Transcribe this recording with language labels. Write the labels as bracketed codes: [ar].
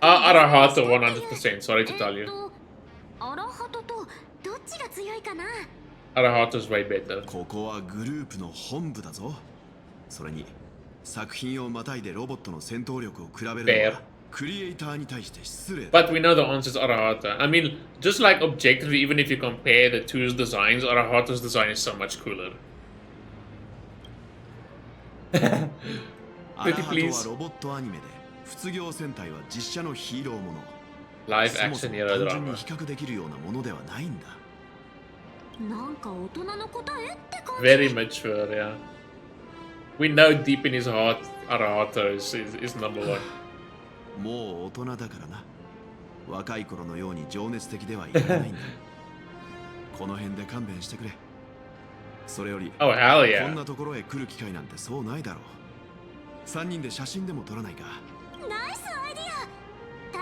[en] Arahato 100%. Sorry to tell you. [ja] アラハトとどっちが強いかな。 [en] Arahato's way better. [ja] ここはグループの本部だぞ。それに作品をまたいでロボットの戦闘力を比べるのはクリエイターに対して失礼だ。 [en] But we know the answers Arahata. I mean, just like objectively, even if you compare the two's designs, Arahata's design is so much cooler. Pretty please. [ja] ロボットアニメで卒業戦隊は実写のヒーローもの。 [en] Live action hero [ja] 単純に [en] drama. [ja] 比較できるようなものではないんだ。なんか大人の答えって感じ。 [en] Very mature, yeah. We know deep in his heart, Arahata is number one. [ja] もう大人だからな。若い頃のように情熱的ではいらないんだ。この辺で勘弁してくれ。それより、 [en] Oh, hell yeah. [ja] こんなところへ来る機会なんてそうないだろう。 3人で写真でも撮らないか。ナイスアイディア。